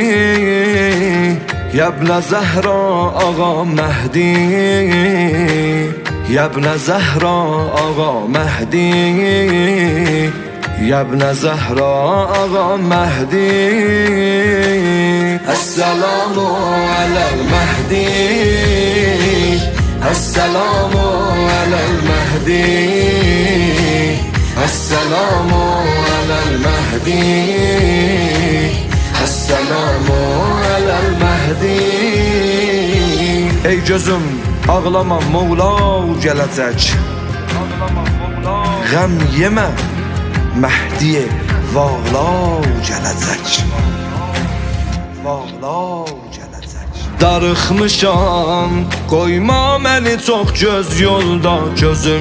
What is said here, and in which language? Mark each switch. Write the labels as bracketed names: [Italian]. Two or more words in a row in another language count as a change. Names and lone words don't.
[Arabic] يا ابن الزهراء آقا مهدي يا ابن الزهراء آقا مهدي يا ابن الزهراء آقا مهدي السلام على المهدي السلام على المهدي السلام على المهدي السلام على المهدي [Azerbaijani] Ey gözüm ağlama Mevla gələcək Qəm yemə Məhdi Vala gələcək Vala Darıxmışam, qoyma məni çox göz yolda Gözüm